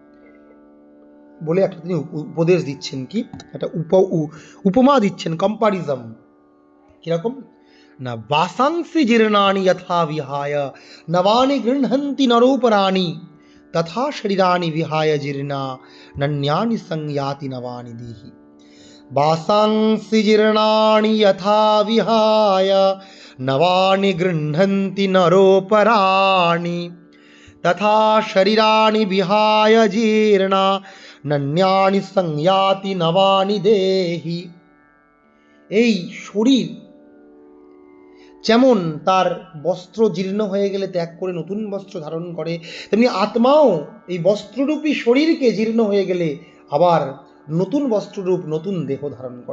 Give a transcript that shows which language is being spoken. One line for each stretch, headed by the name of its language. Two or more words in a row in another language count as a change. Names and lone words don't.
Bangla: বলে একটা তিনি উপদেশ দিচ্ছেন, কি একটা উপমা দিচ্ছেন, কম্পারিজম। কিরকম না,
Sanskrit: वासांसि जीर्णानि यथा विहाय नवानि गृह्णन्ति नरोपराणि तथा शरीराणि विहाय जीर्णा नन्यानि संयाति नवानि देहि। वासांसि जीर्णानि यथा विहाय नवानि गृह्णन्ति नरोपराणि तथा शरीराणि विहाय जीर्णा नन्यानि संयाति नवानि देहि।
Bangla: এই শরীর যেমন তার বস্ত্র জীর্ণ হয়ে গেলে ত্যাগ করে নতুন বস্ত্র ধারণ করে, তেমনি আত্মাও এই বস্ত্ররূপী শরীরকে জীর্ণ হয়ে গেলে আবার নতুন বস্ত্ররূপ নতুন দেহ ধারণ করে।